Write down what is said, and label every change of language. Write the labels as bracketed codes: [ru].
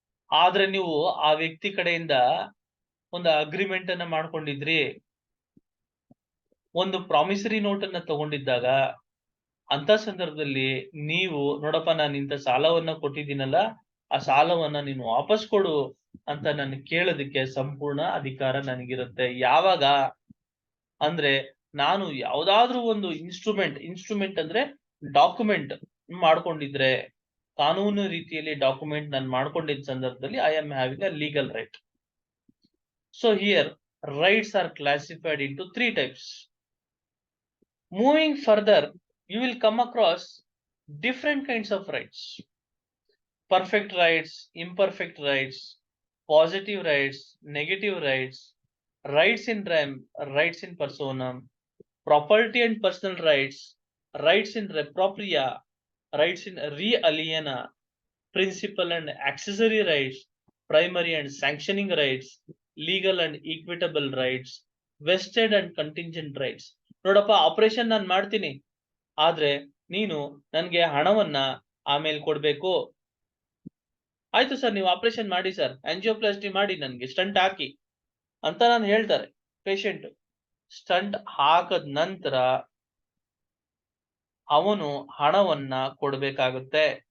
[kn] ಆದ್ರೆ ನೀವು ಆ ವ್ಯಕ್ತಿ ಕಡೆಯಿಂದ ಒಂದು ಅಗ್ರಿಮೆಂಟ್ ಅನ್ನ ಮಾಡ್ಕೊಂಡಿದ್ರಿ, ಒಂದು ಪ್ರಾಮಿಸರಿ ನೋಟ್ ಅನ್ನ ತಗೊಂಡಿದ್ದಾಗ ಅಂತ ಸಂದರ್ಭದಲ್ಲಿ ನೀವು ನೋಡಪ್ಪ, ನಾನು ಇಂಥ ಸಾಲವನ್ನ ಕೊಟ್ಟಿದ್ದೀನಲ್ಲ, ಆ ಸಾಲವನ್ನ ನೀನು ವಾಪಸ್ ಕೊಡು ಅಂತ ನಾನು ಕೇಳೋದಕ್ಕೆ ಸಂಪೂರ್ಣ ಅಧಿಕಾರ ನನಗಿರುತ್ತೆ. ಯಾವಾಗ ಅಂದ್ರೆ ನಾನು ಯಾವ್ದಾದ್ರೂ ಒಂದು ಇನ್ಸ್ಟ್ರೂಮೆಂಟ್ ಅಂದ್ರೆ ಡಾಕ್ಯುಮೆಂಟ್ ಮಾಡ್ಕೊಂಡಿದ್ರೆ, ಕಾನೂನು ರೀತಿಯಲ್ಲಿ ಡಾಕ್ಯುಮೆಂಟ್ ನಾನು ಮಾಡ್ಕೊಂಡಿದ್ದ ಸಂದರ್ಭದಲ್ಲಿ [en] I am having a legal right. So here rights are classified into 3 types. Moving further, you will come across different kinds of rights: perfect rights, imperfect rights, positive rights, negative rights, rights in rem, rights in personam, property and personal rights, rights in re propria, rights in re aliena, principal and accessory rights, primary and sanctioning rights, legal and equitable rights, vested and contingent rights. [kn] ನೋಡಪ್ಪ, operation ನಾನು ಮಾಡ್ತೀನಿ, ಆದ್ರೆ ನೀನು ನನ್ಗೆ ಹಣವನ್ನ ಆಮೇಲೆ ಕೊಡ್ಬೇಕು. ಆಯ್ತು ಸರ್, ನೀವು ಆಪರೇಷನ್ ಮಾಡಿ ಸರ್, ಆಂಜಿಯೋಪ್ಲಾಸ್ಟಿ ಮಾಡಿ, ನನ್ಗೆ ಸ್ಟಂಟ್ ಹಾಕಿ ಅಂತ ನಾನು ಹೇಳ್ತಾರೆ ಪೇಷಂಟ್. ಸ್ಟಂಟ್ ಹಾಕದ ನಂತರ ಅವನು ಹಣವನ್ನ ಕೊಡ್ಬೇಕಾಗುತ್ತೆ.